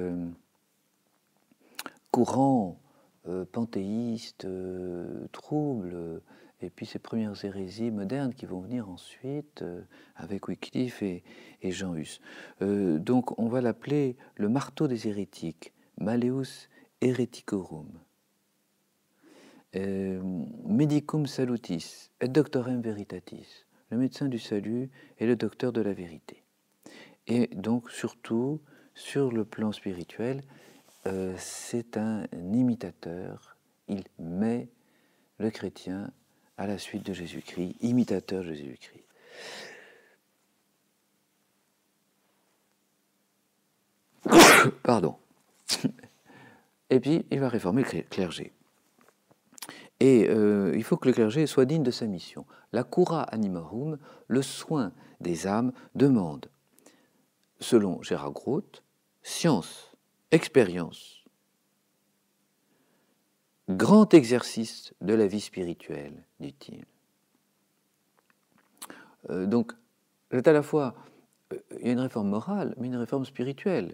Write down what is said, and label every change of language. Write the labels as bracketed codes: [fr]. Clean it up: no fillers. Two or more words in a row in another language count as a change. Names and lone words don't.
[fr] courants panthéistes, troubles, et puis ces premières hérésies modernes qui vont venir ensuite avec Wycliffe et Jean Hus. Donc on va l'appeler le marteau des hérétiques, [la] Malleus Hereticorum. Medicum salutis et doctorem veritatis, [fr] le médecin du salut et le docteur de la vérité. Et donc surtout, sur le plan spirituel, c'est un imitateur, il met le chrétien à la suite de Jésus-Christ, imitateur de Jésus-Christ. Pardon. Et puis, il va réformer le clergé. Et il faut que le clergé soit digne de sa mission. [la] La cura animarum, [fr] le soin des âmes, demande, selon Gérard Groth, science, expérience, grand exercice de la vie spirituelle, dit-il. Donc, c'est à la fois, il y a une réforme morale, mais une réforme spirituelle.